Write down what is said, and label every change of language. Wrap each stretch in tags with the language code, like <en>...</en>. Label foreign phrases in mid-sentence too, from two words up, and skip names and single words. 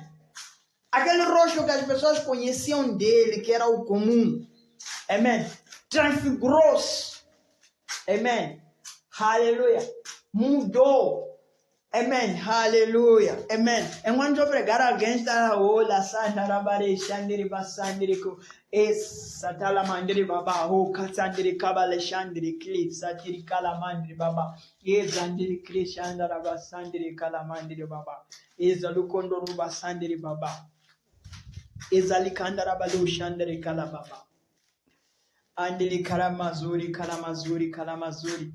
<pt>Aquele rosto que as pessoas conheciam dele, que era o comum. Amém. Transfigurou-se. Amém. Aleluia. Mudou. Amém. Aleluia. Amém. Enquanto eu pregar, alguém está olha, sandarabare, xandiri, basandirico, satalamandiri, baba, o catsandiri, cabale, xandiri, cli, satiri, calamandiri, baba, exandiri, cli, xandarabasandiri, calamandiri, baba, exalucondo, rubasandiri, baba, exalicandarabalu, xandiri, calababa, andili, calamazuri, calamazuri, calamazuri.</pt>